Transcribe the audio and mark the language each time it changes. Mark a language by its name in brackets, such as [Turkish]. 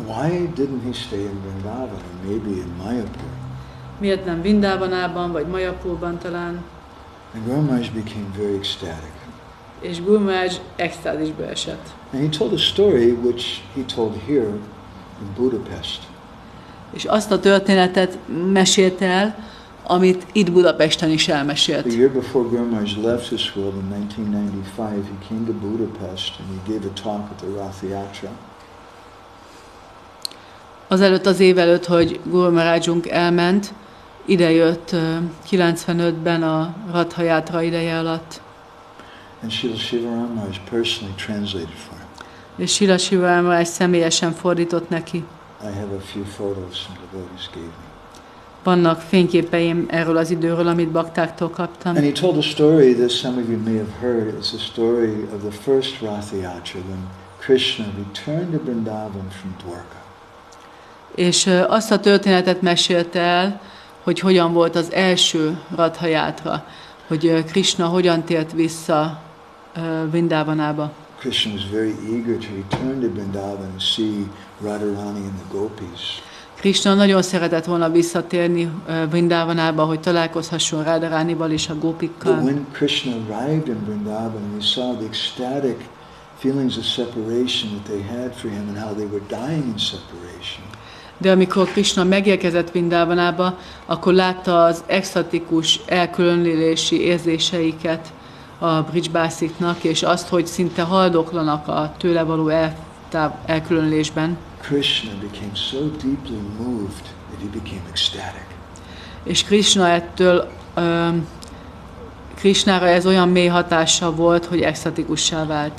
[English] Why didn't he stay in Vrindavan or maybe in Mayapur? [Hungarian] Miért nem Vindavanában vagy Mayapurban talán? [English] And Gour Maharaj became very ecstatic. [Hungarian] És Gour Maharaj extázisba esett. [English] And he told a story which he told here in Budapest. [Hungarian] És azt a történetet mesélt el, amit itt Budapesten is elmesélt. [English] The year before Gour Maharaj left this world in 1995, he came to Budapest and he gave a talk at the Rath Yatra. [Hungarian] Azelőtt az év előtt, hogy Gour Maharajunk elment, idejött 95-ben a Ratha Yatra ideje alatt. [English] And Srila Shivaram Maharaj personally translated for him. [Hungarian] És Srila Shivaram Maharaj személyesen fordított neki. [English] I have a few photos some devotees gave me. [Hungarian] Vannak fényképeim erről az időről, amit baktáktól kaptam. [English] And he told a story that some of you may have heard. It's a story of the first Rath Yatra when Krishna returned to Vrindavan from Dwarka. [Hungarian] És azt a történetet mesélte el, hogy hogyan volt az első Ratha Yatra, hogy Krishna hogyan tért vissza Vrindavanába. [English] Krishna was very eager to return to Vrindavan and see Radharani and the gopis. [Hungarian] Krishna nagyon szeretett volna visszatérni Vrindavanába, hogy találkozhasson Radharanival és a [English] But [Hungarian] gópikkal. [English] when Krishna arrived in Vrindavan and he saw the ecstatic feelings of separation that they had for him and how they were dying in separation, [Hungarian] De amikor Krishna megérkezett Vrindavanába, akkor látta az extatikus elkülönítési érzéseiket a Brijbásziknak, és azt, hogy szinte haldoklanak a tőle való elkülönülésben. [English] Krishna became so deeply moved that he became ecstatic. [Hungarian] És Krishna ettől, Krishnára ez olyan mély hatással volt, hogy extatikussá vált.